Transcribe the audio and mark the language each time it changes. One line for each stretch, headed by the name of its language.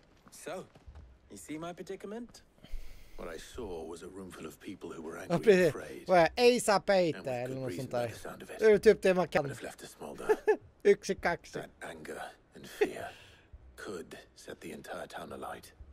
English: So, you see my predicament? What I saw was a room full of people who were angry and afraid.
Swedish: Vad är ASAP eller något sånt där? Det är typ det man kan. Yxikaxi.
English: That anger and fear could set the entire town alight.